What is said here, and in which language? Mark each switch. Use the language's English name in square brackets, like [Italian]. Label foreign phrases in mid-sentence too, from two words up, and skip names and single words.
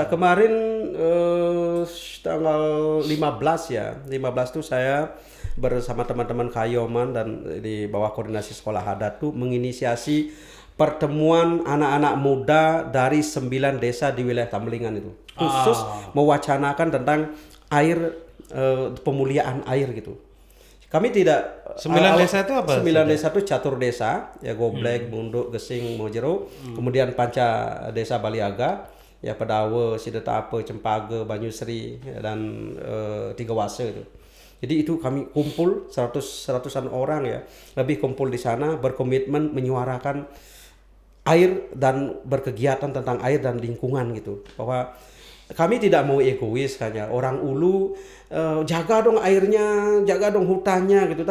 [Indonesian] Kemarin tanggal 15 itu saya bersama teman-teman Kayoman dan di bawah koordinasi sekolah adat tuh menginisiasi pertemuan anak-anak muda dari 9 desa di wilayah Tambelingan itu. Khusus mewacanakan tentang air, pemuliaan air gitu. Kami tidak 9 desa itu apa? 9 desa itu catur desa, ya Goblek, Bunduk, Gesing, Mojero, kemudian Panca Desa Baliaga, ya Padawa, Sidetape, Cempage, Banyusri, dan Tiga Wase itu. Jadi itu kami kumpul seratusan orang ya, lebih kumpul di sana, berkomitmen menyuarakan air dan berkegiatan tentang air dan lingkungan gitu. Bahwa kami tidak mau egois hanya orang Ulu jaga dong airnya, jaga dong hutannya gitu.